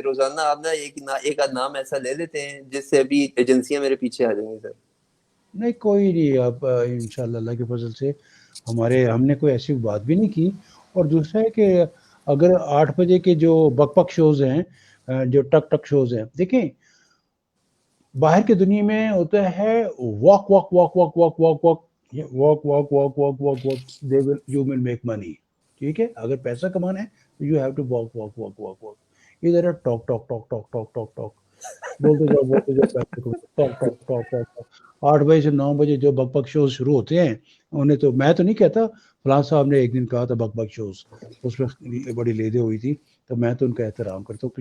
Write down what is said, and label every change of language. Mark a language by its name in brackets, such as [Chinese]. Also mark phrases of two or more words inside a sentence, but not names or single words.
[Urdu] روزانہ آپ نا ایک آدھ نام ایسا لے لیتے ہیں جس سے ابھی ایجنسیاں میرے پیچھے آ جائیں گی سر. نہیں کوئی نہیں، آپ انشاءاللہ اللہ کے فضل سے ہم نے کوئی ایسی بات بھی نہیں کی. اور دوسرا ہے کہ اگر 8 بجے کے جو بک بک شوز ہیں، جو ٹک ٹک شوز ہیں، دیکھیں باہر کی دنیا میں ہوتا ہے [English] walk walk walk walk walk walk walk walk walk walk walk walk walk you will make money. [Urdu] ٹھیک ہے، اگر پیسہ کمانا ہے تو [English] you have to walk walk walk walk walk. [Urdu] ادھر ہے [English] talk talk talk talk talk talk talk, [Urdu] بولتے جاؤ پیسے کو [English] talk talk talk talk talk. [Urdu] 8 بجے سے 9 بجے جو بک بک شوز شروع ہوتے ہیں، انہیں تو میں تو نہیں کہتا، فلاں صاحب نے ایک دن کہا تھا بک بک شوز، اس میں بڑی لیدے ہوئی تھی، تو میں تو ان کا احترام کرتا ہوں.